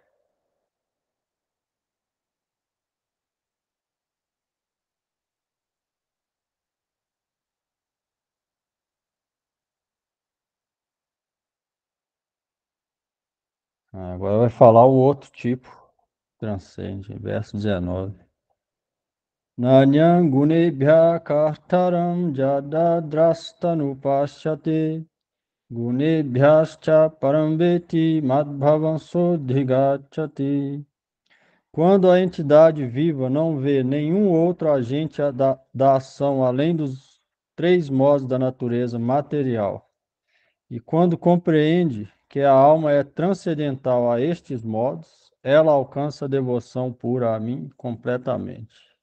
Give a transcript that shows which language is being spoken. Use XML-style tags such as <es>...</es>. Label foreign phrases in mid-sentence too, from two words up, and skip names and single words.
<pt>Agora vai falar o outro tipo. Transcende. Verso 19.</pt> <sa>Nanyang gunebhya kartaram jadadrastanu pasyate gunebhyascha parambeti madbhavam sodhigachati.</sa> <pt>Quando a entidade viva não vê nenhum outro agente da ação além dos três modos da natureza material, e quando compreende que a alma é transcendental a estes modos, ela alcança a devoção pura a mim completamente.</pt>